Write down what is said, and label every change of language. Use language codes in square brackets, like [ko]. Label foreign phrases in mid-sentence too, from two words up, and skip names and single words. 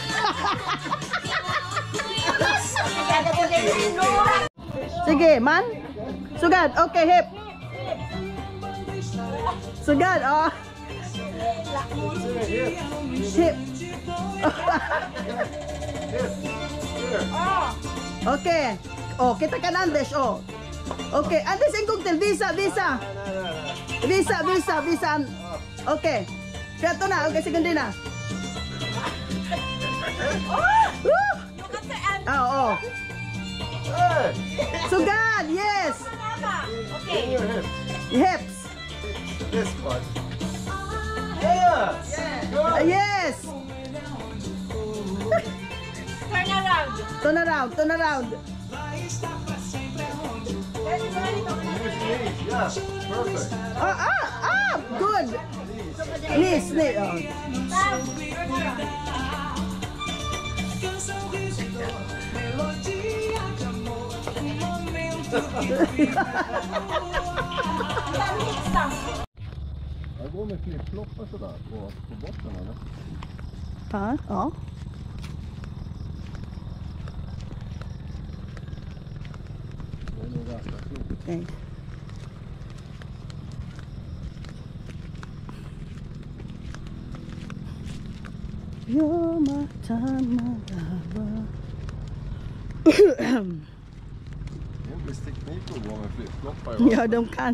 [hil] Sige, man. Sugad. Okay, hip. Sugad, oh. [en] Hip. Okay. [hil] Oh, kita kan Andes, oh. Okay, Andes ang cocktail. Visa. [en] Okay. [hil] Kaya to na. Okay, segundo na. Oh. Sugad, yes. [en] Okay. Hips. This one. Yeah. Yes. Turn around. Turn around. Yeah. Perfect. Good. Knees. Oh. [sv] Jag går med flip-floppar sådär på botten eller? Ja. Det är nog ganska klokt. [en] Okay. You're my time, my lover. [sv] Det är en viss teknik att gå med flip-floppar. Ja, de kan.